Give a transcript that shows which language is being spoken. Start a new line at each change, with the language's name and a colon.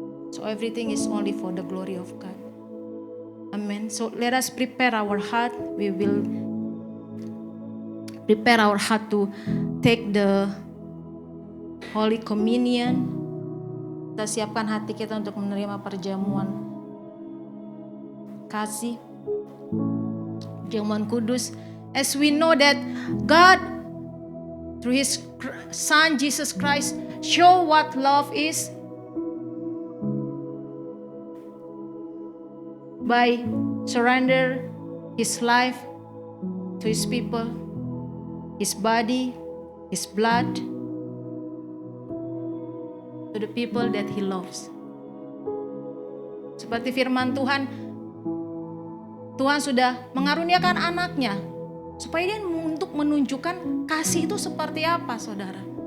English: So everything is only for the glory of God. Amen. So let us prepare our heart. We will prepare our heart to take the Holy Communion.
Indonesian: Kita siapkan hati kita untuk menerima perjamuan kasih, perjamuan kudus.
English: As we know that God, through His Son Jesus Christ, show what love is by surrender His life to His people, His body, His blood, to the people that He loves.
Indonesian: Seperti firman Tuhan, Tuhan sudah mengaruniakan anaknya supaya dia untuk menunjukkan kasih itu seperti apa, saudara.